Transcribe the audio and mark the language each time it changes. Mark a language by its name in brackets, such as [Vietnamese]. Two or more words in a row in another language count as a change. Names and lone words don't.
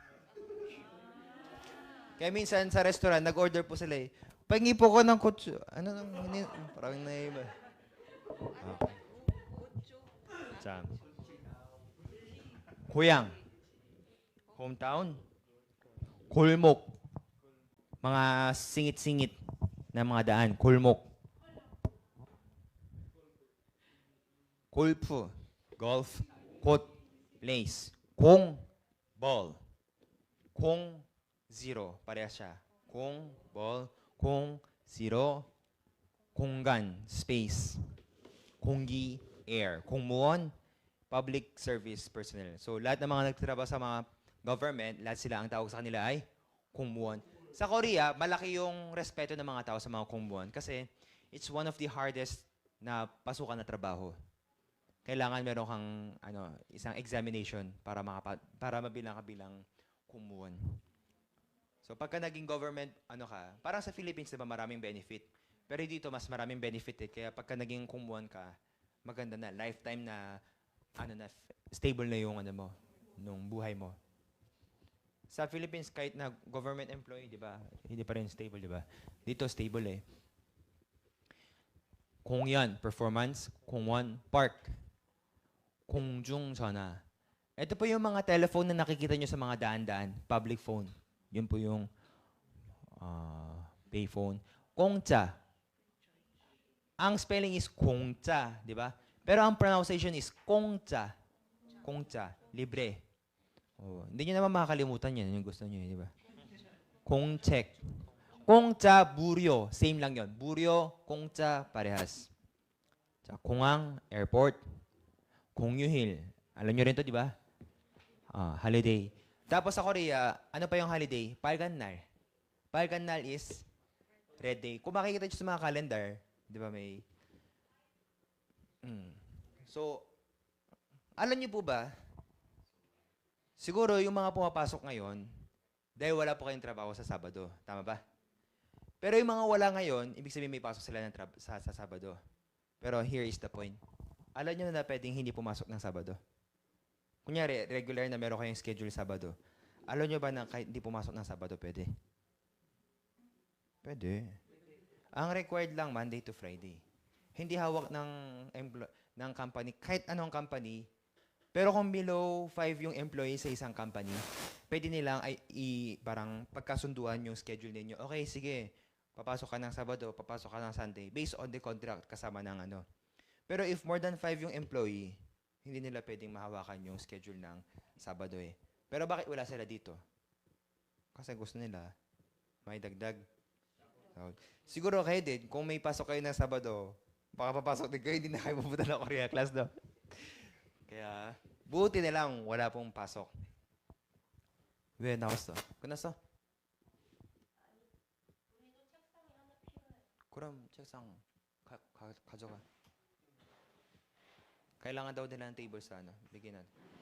[Filipino] Kaya minsan sa restaurant, nag-order po sila eh, pahingi po ko ng kochu. Ano nang, parang naiba. Okay. [Korean] 고향. [English] Hometown. 골목. [Filipino] Mga singit-singit na mga daan. [Korean] 골목. 골프. [English] Golf. Court. Place. [Korean] 공. Ball. 공. [Filipino] Zero. Parehas siya. [Korean] 공. Ball. 공. Zero. 공간. Space. 공기, air. 공무원, [English] public service personnel. [Filipino] So, lahat ng mga nagtatrabaho sa mga government, lahat sila ang tawag sa kanila ay 공무원. Sa Korea, malaki yung respeto ng mga tao sa mga 공무원 kasi [English] it's one of the hardest [Filipino] na pasukan na trabaho. Kailangan meron kang isang examination para mabilang ka bilang 공무원. So, pagka naging government, parang sa Philippines, diba, maraming benefit. Pero dito, mas maraming benefit eh. Kaya pagka naging kumuhan ka, maganda na. Lifetime na, stable na yung, nung buhay mo. Sa Philippines, kahit na government employee, di ba? Hindi pa rin stable, di ba? Dito, stable eh. 공연, performance. [Korean] 공원, park. 공중전화. [Filipino] Ito po yung mga telephone na nakikita nyo sa mga daan-daan. [English] Public phone. Yun po yung payphone. [Filipino] 공짜. Ang spelling is 공짜, di ba? Pero ang pronunciation is 공짜. 공짜, libre. Hindi nyo naman makakalimutan yan, yung gusto nyo, di ba? [Korean] 공책. 공짜, 무료. [Filipino] Same lang yon. [Korean] 무료, 공짜, parehas. 공항, airport. 공휴일. [Filipino] Alam nyo rin to, di ba? Holiday. Tapos sa Korea, ano pa yung holiday? [English] 빨간날. 빨간날 is red day. [Filipino] Kung makikita nyo sa mga calendar, di ba may... So, alam niyo po ba, siguro yung mga pumapasok ngayon, dahil wala po kayong trabaho sa Sabado. Tama ba? Pero yung mga wala ngayon, ibig sabihin may pasok sila sa Sabado. [English] Pero here is the point. [Filipino] Alam niyo na pwedeng hindi pumasok ng Sabado. Kunyari, regular na meron kayong schedule Sabado. Alam niyo ba na kahit hindi pumasok ng Sabado, pwede? Pwede. Ang required lang [English] Monday to Friday. [Filipino] Hindi hawak ng company, kahit anong company, pero kung below 5 yung employee sa isang company, pwede nilang parang pagkasunduan yung schedule ninyo. Okay, sige, papasok ka ng Sabado, papasok ka ng Sunday, [English] based on the contract [Filipino] kasama ng Pero [English] if more than 5 [Filipino] yung employee, hindi nila pwedeng mahawakan yung schedule ng Sabado eh. Pero bakit wala sila dito? Kasi gusto nila may dagdag. Siguro kayo din, kung may pasok kayo ng Sabado, baka papasok din kayo, hindi na kayo pupunta ng Korea class, no? Kaya, buti na lang, wala pong pasok. [Korean] 왜 나왔어? 끝났어? 그럼 책상 가져가. [Filipino] Kailangan daw nila ng table sa bigyan natin.